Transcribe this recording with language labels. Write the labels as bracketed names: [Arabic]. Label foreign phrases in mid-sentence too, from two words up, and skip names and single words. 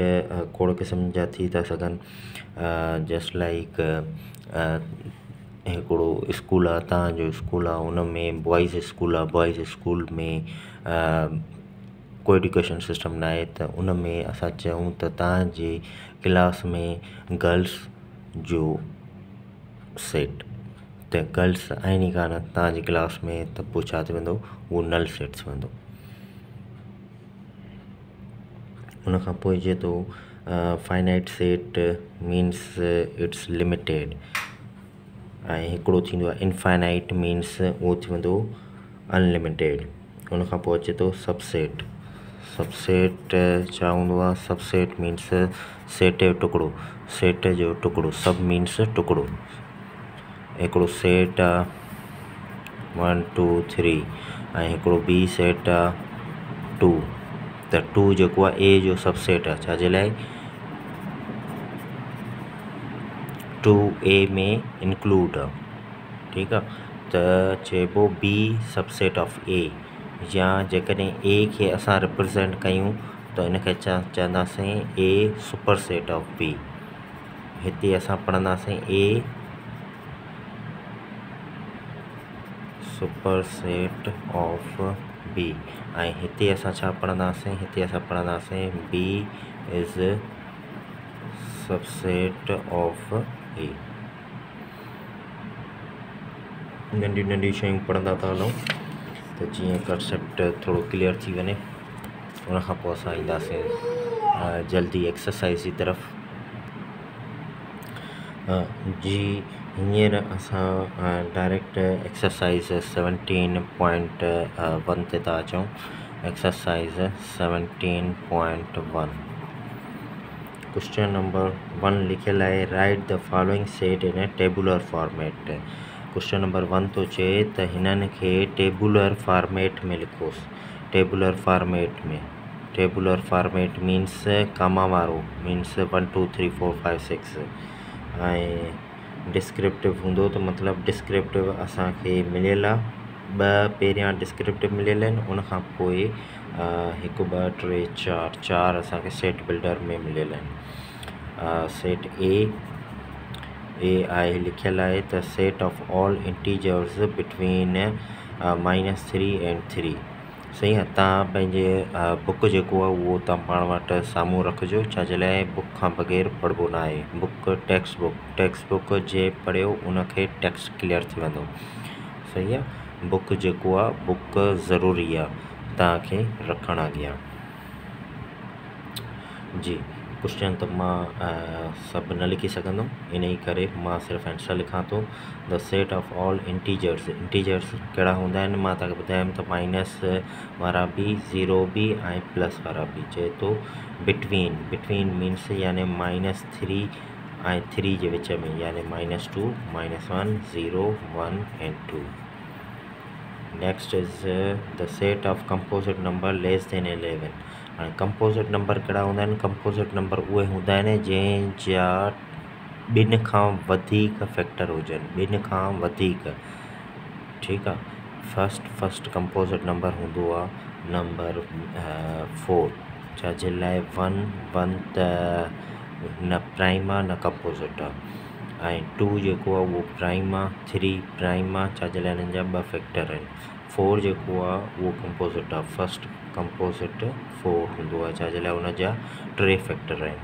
[Sindhi] खोड़ क़िस्म जा थी था सघनि [English] just like [Sindhi] हिकिड़ो स्कूल आहे तव्हांजो स्कूल आहे उन में [English] boys school [Sindhi] में [English] co education system [Sindhi] न आहे त उन में असां चयूं त तव्हांजे क्लास में गर्ल्स जो सेट त गर्ल्स आहिनि ई कान तव्हांजी क्लास में त पोइ छा थी वेंदो उहो [English] null set [Sindhi] थी वेंदो उन खां पोइ जे थो [English] finite set means its limited [Sindhi] ऐं हिकिड़ो थींदो आहे [English] infinite means [Sindhi] उहो थी वेंदो अनलिमिटेड उन खां पोइ अचे थो सबसेट छा हूंदो आहे [English] subset means [Sindhi] सेट जो टुकड़ो [English] sub means [Sindhi] टुकड़ो हिकिड़ो सेट आहे 1 2 3 ऐं हिकिड़ो ॿी सेट आहे 2 त 2 जेको आहे ए जो सबसेट आहे छाजे लाइ 2a में इंक्लूड आहे ठीकु आहे त चइबो [English] B subset of A [Sindhi] या जेकॾहिं ए खे असां रिप्रेज़ेंट कयूं त इनखे चवंदासीं [English] A super set of B [Sindhi] हिते असां पढ़ंदासीं ए [English] super set of B [Sindhi] ऐं हिते असां छा पढ़ंदासीं [English] B is [Sindhi] सबसेट ऑफ ए नंढियूं शयूं पढ़ंदा था हलूं त जीअं कंसेप्ट थोरो क्लियर थी वञे उन खां पोइ असां ईंदासीं जल्दी एक्सरसाइज़ जी तरफ़ जी हींअर असां [English] direct exercise [Sindhi] 17.1 ते था अचूं [English] exercise 17.1 question number 1 [Sindhi] लिखियल आहे [English] write the following set in a tabular format question number 1 [Sindhi] थो चए त हिननि खे [English] tabular format [Sindhi] में लिखोसि [English] tabular format means [Sindhi] कामा वारो मीन्स 1 2 3 4 5 6 ऐं डिस्क्रिप्टिव हूंदो त मतिलबु डिस्क्रिप्टिव असांखे मिलियल आहे ॿ पहिरियां डिस्क्रिप्टिव मिलियल आहिनि उन खां पोइ 1 2 3 4 असांखे [English] set builder [Sindhi] में मिलियल आहिनि [English] set A [Sindhi] आहे लिखियल आहे त [English] set of all integers between -3 and 3 [Sindhi] सही आहे तव्हां पंहिंजे बुक जेको आहे उहो तव्हां पाण वटि साम्हूं रखिजो छाजे लाइ बुक खां बग़ैर पढ़िबो न आहे [English] book text book [Sindhi] जे पढ़ियो उनखे टेक्स्ट क्लियर थी वेंदो सही आहे बुक जेको आहे बुक ज़रूरी आहे तव्हांखे रखणु अॻियां जी क्वेश्चन त मां सभु न लिखी सघंदुमि इन ई करे मां सिर्फ़ु आंसर लिखां थो [English] the set of all integers [Sindhi] कहिड़ा हूंदा आहिनि मां तव्हांखे ॿुधायमि त माइनस वारा बि ज़ीरो बि ऐं प्लस वारा बि चए थो बिटवीन मीन्स यानी -3 ऐं 3 जे विच में यानी -2 -1 0 1 and 2 [English] next is the set of composite number less than 11 [Sindhi] हाणे [English] composite number [Sindhi] कहिड़ा हूंदा आहिनि [English] composite number [Sindhi] उहे हूंदा आहिनि जंहिंजा 2 खां वधीक फैक्टर हुजनि 2 खां वधीक ठीकु आहे [English] first composite number [Sindhi] हूंदो आहे नंबर 4 छाजे लाइ 1 त न प्राइम आहे न कंपोजिट आहे ऐं 2 जेको आहे उहो प्राइम आहे 3 प्राइम आहे छाजे लाइ हिननि जा 2 फैक्टर आहिनि 4 जेको आहे उहो कंपोजिट आहे [English] first composite [Sindhi] 4 हूंदो आहे छाजे लाइ हुनजा 3 फैक्टर